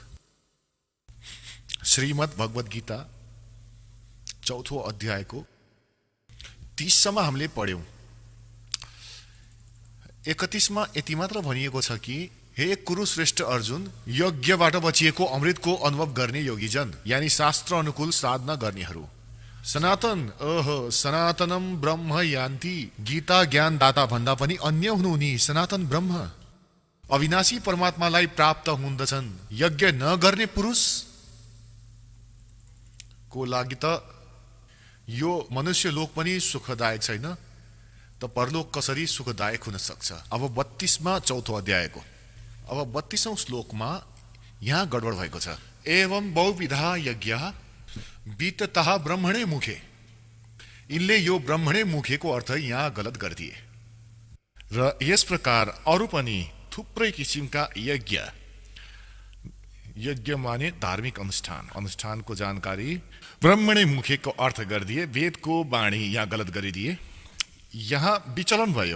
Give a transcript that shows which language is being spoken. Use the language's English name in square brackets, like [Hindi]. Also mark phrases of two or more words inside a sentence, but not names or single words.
[Nepali] श्रीमद् भगवत गीता चौथो अध्यायको 30 सम्म हामीले पढ्यौं। 31 मा यति मात्र भनिएको छ कि हे कुरुश्रेष्ठ अर्जुन, यज्ञबाट बचिएको अमृतको अनुभव गर्ने योगीजन, यानी शास्त्र अनुकूल साधना गर्नेहरू, [Sanskrit] सनातनम ब्रह्म यान्ति, [Nepali] गीता ज्ञानदाता भन्दा पनि अन्य हुनुहुने सनातन ब्रह्म अविनाशी परमात्मालाई प्राप्त हुँदछन्। यज्ञ नगर्ने पुरुष को लागि त यो मनुष्य लोक पनि सुखदायक छैन, त परलोक कसरी सुखदायक हुन सक्छ। अब 32 मा चौथो अध्यायको अब 32औं श्लोकमा यहाँ गडबड भएको छ। [Sanskrit] एवं बहुविधा यज्ञ विततः ब्रह्मणे मुखे। [Nepali] यिनले यो ब्रह्मणे मुखेको अर्थ यहाँ गलत गरिदिए र यस प्रकार अरू पनि थुप्रै किसिमका यज्ञ माने धार्मिक अनुष्ठानको जानकारी ब्रह्मणे मुखेको अर्थ गरिदिए, वेदको बाणी यहाँ गलत गरिदिए। यहाँ विचलन भयो।